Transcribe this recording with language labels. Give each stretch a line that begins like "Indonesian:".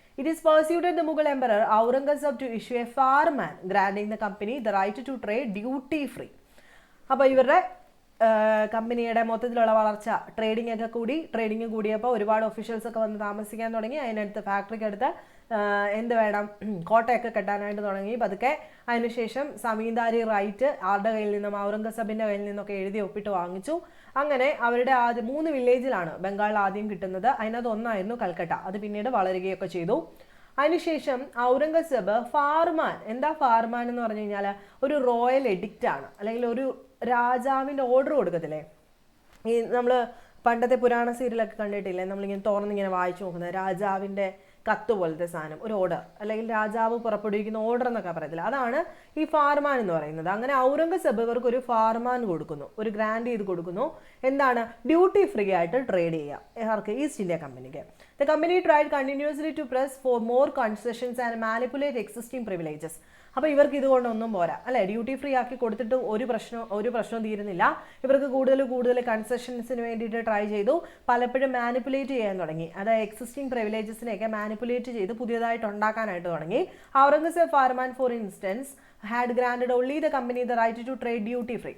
English: It is persuaded the Mughal Emperor Aurangzeb to issue a farman granting the company the right to trade duty free.
Malayalam: അപ്പോൾ ഇവരുടെ കമ്പനിയുടെ മൊത്തത്തിലുള്ള വളർച്ച, trading കൂടിയപ്പോൾ ഒരുപാട് ഒഫീഷ്യൽസ് ഒക്കെ വന്ന് താമസിക്കാൻ തുടങ്ങി. അതിനടുത്ത് ഫാക്ടറിക്ക് അടുത്ത് എന്ത് വേണം, കോട്ടയൊക്കെ കെട്ടാനായിട്ട് തുടങ്ങി പതുക്കെ. അതിനുശേഷം സമീന്ദാരി റൈറ്റ് ആരുടെ കയ്യിൽ നിന്നും, ഔറംഗസേബിൻ്റെ കയ്യിൽ നിന്നൊക്കെ എഴുതി ഒപ്പിട്ട് വാങ്ങിച്ചു. അങ്ങനെ അവരുടെ 3 വില്ലേജിലാണ് ബംഗാളിൽ ആദ്യം കിട്ടുന്നത്. അതിനകത്ത് ഒന്നായിരുന്നു കൽക്കട്ട. അത് പിന്നീട് വളരുകയൊക്കെ ചെയ്തു. അതിനുശേഷം ഔറംഗസേബ് ഫാർമാൻ, എന്താ ഫാർമാൻ എന്ന് പറഞ്ഞു കഴിഞ്ഞാൽ ഒരു റോയൽ എഡിക്റ്റ് ആണ്, അല്ലെങ്കിൽ ഒരു രാജാവിൻ്റെ ഓർഡർ കൊടുക്കത്തില്ലേ. ഈ നമ്മൾ പണ്ടത്തെ പുരാണ സീരിയലൊക്കെ കണ്ടിട്ടില്ലേ, നമ്മളിങ്ങനെ തുറന്നിങ്ങനെ വായിച്ചു നോക്കുന്നത്, രാജാവിൻ്റെ കത്ത് പോലത്തെ സാധനം, ഒരു ഓർഡർ, അല്ലെങ്കിൽ രാജാവ് പുറപ്പെടുവിക്കുന്ന ഓർഡർ എന്നൊക്കെ പറയത്തില്ല, അതാണ് ഈ ഫാർമാൻ എന്ന് പറയുന്നത്. അങ്ങനെ ഔറംഗസേബ് ഇവർക്ക് ഒരു ഫാർമാൻ കൊടുക്കുന്നു, ഒരു ഗ്രാൻഡ് ചെയ്ത് കൊടുക്കുന്നു. എന്താണ്, ഡ്യൂട്ടി ഫ്രീ ആയിട്ട് ട്രേഡ് ചെയ്യാം ആർക്ക്, ഈസ്റ്റ് ഇന്ത്യ കമ്പനിക്ക്.
English: The company tried continuously to press for more concessions and manipulate existing privileges.
Malayalam: അപ്പോൾ ഇവർക്ക് ഇതുകൊണ്ടൊന്നും പോരാ അല്ലേ, ഡ്യൂട്ടി ഫ്രീ ആക്കി കൊടുത്തിട്ട് ഒരു പ്രശ്നവും തീരുന്നില്ല. ഇവർക്ക് കൂടുതൽ കൺസെഷൻസിന് വേണ്ടിയിട്ട് ട്രൈ ചെയ്തു. പലപ്പോഴും മാനിപ്പുലേറ്റ് ചെയ്യാൻ തുടങ്ങി. അതായത് എക്സിസ്റ്റിംഗ് പ്രിവിലേജസിനെയൊക്കെ മാനിപ്പുലേറ്റ് ചെയ്ത് പുതിയതായിട്ട് ഉണ്ടാക്കാനായിട്ട് തുടങ്ങി.
English: Aurangzeb farman for instance had granted only the company the right to trade duty free.